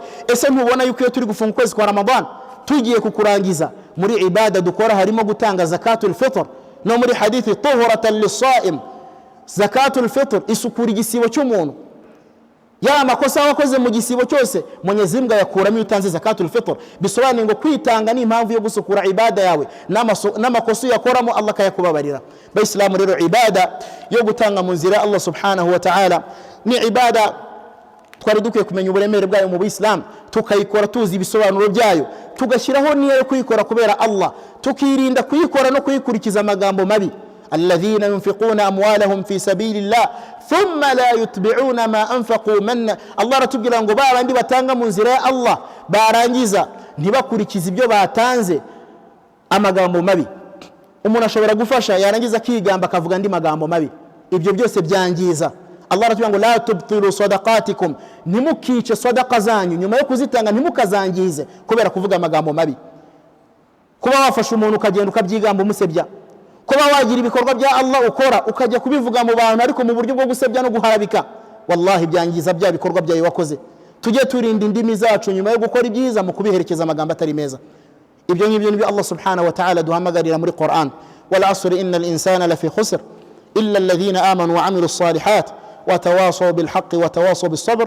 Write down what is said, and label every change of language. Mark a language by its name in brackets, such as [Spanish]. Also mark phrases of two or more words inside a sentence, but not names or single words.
[Kinyarwanda] Ese ntubona yuko iyo turi gufunga ukwezi kwa Ramadan tugiye kukurangiza muri ibada dukora harimo gutanga [Arabic] زكاة الفطر, [Kinyarwanda] no muri hadithi [Arabic] طهرة للصائم, زكاة الفطر [Kinyarwanda] isukura igisibo cy'umuntu. Ya makosa wakoze mu gisibo cyose Mwenyezi Mungu yakuramo utanze [Arabic] زكاة الفطر, [Kinyarwanda] bisobanuye ngo kwitanga ni impamvu yo gusukura ibada yawe, n'amakosa yakoramo Allah kayakubabarira. Bayisilamu rero ibada yo gutanga mu nzira Allah [Arabic] سبحانه وتعالى [Kinyarwanda] ni ibada twari dukwiye kumenya uburemere bwayo mu Islam, tukayikora tuzi ibisobanuro byayo, tugashyiraho niyo yo kuyikora kubera Allah, tukirinda kuyikora no kuyikurikiza amagambo mabi. [Arabic] الذين ينفقون أموالهم في سبيل الله ثم لا يتبعون ما أنفقوا من الله [Kinyarwanda] ratubwira ngo babandi batanga mu nzira ya Allah barangiza ntibakurikiza ibyo batanze amagambo mabi. Umuntu ashobora gufasha yarangiza kigamba akavuga andi magambo mabi, ibyo byose byangiza Allah aratubwira ngo [Arabic] لا تبطلوا صدقاتكم, [Kinyarwanda] ntimukice sadaqa zanyu nyuma yo kuzitanga, ntimukazangize kubera kuvuga amagambo mabi. Kuba wafasha umuntu ukagenda ukabyigamba umusebya, kuba wagira ibikorwa bya Allah ukora ukajya kubivuga mu bantu ariko mu buryo bwo gusebya no guharabika, wallahi byangiza bya bikorwa byawe wakoze. Tujye turinda indimi zacu nyuma yo gukora ibyiza mu kubiherekeza amagambo atari meza. Ibyo ngibyo nibyo Allah [Arabic] سبحانه وتعالى [Kinyarwanda] duhamagarira muri Qur'an, [Arabic] والعصر إن الإنسان لفي خسر إلا الذين آمنوا وعملوا الصالحات وتواصوا بالحق وتواصوا بالصبر.